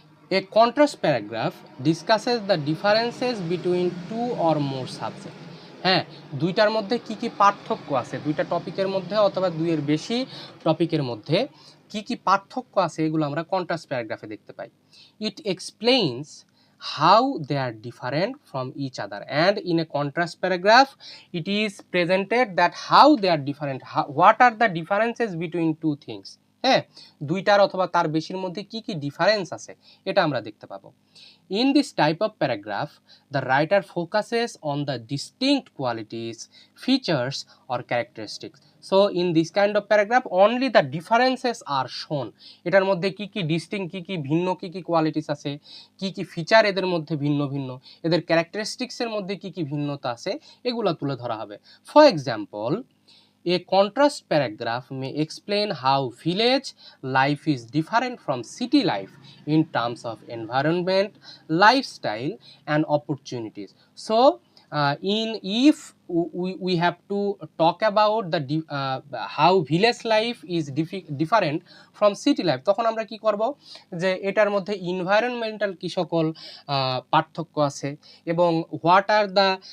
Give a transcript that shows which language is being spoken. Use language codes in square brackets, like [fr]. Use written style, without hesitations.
[en] A contrast paragraph discusses the differences between two or more subjects. [bn] হ্যাঁ, দুইটার মধ্যে কি কি পার্থক্য আছে, দুইটা টপিকের মধ্যে অথবা দুইয়ের বেশি টপিকের মধ্যে কি কি পার্থক্য আছে, এগুলো আমরা কন্ট্রাস্ট প্যারাগ্রাফে দেখতে পাই। [en] It explains how they are different from each other, and in a contrast paragraph it is presented that how they are different, what are the differences between two things. [bn] হ্যাঁ, দুইটার অথবা তার বেশির মধ্যে কি কি ডিফারেন্স আছে এটা আমরা দেখতে পাবো। [en] In this type of paragraph, the writer focuses on the distinct qualities, features or characteristics. So in this kind of paragraph only the differences are shown. [bn] এটার মধ্যে কি কি ডিস্টিংক্ট, কি কি ভিন্ন, কি কি কোয়ালিটিস আছে, কি কি ফিচার এদের মধ্যে ভিন্ন ভিন্ন, এদের ক্যারেক্টারিস্টিক্সের মধ্যে কি কি ভিন্নতা আছে, এগুলো তুলে ধরা হবে। [en] For example, a contrast paragraph may explain how village life is different from city life in terms of environment, lifestyle and opportunities. So if we have to talk about the how village life is different from city life, [bn] তখন আমরা কি করব যে এটার মধ্যে environmental কি সকল পার্থক্য আছে এবং [en] what are the